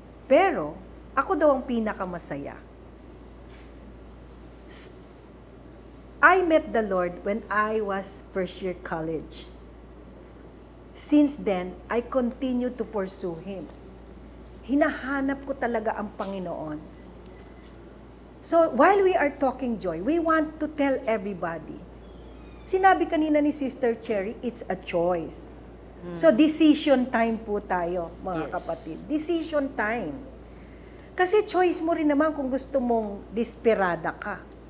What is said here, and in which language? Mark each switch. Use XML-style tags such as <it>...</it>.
<tl>Pero, ako daw ang pinakamasaya.</tl> <en>I met the Lord when I was first year college. Since then, I continue to pursue Him.</en> <tl>Hinahanap ko talaga ang Panginoon.</tl> <en>So, while we are talking joy, we want to tell everybody.</en> <tl>Sinabi kanina ni Sister Cherry,</tl> <en>it's a choice. So, decision time</en> <tl>po tayo, mga kapatid.</tl> <en>Decision time.</en> <tl>Kasi choice mo rin naman kung gusto mong desperada ka.</tl>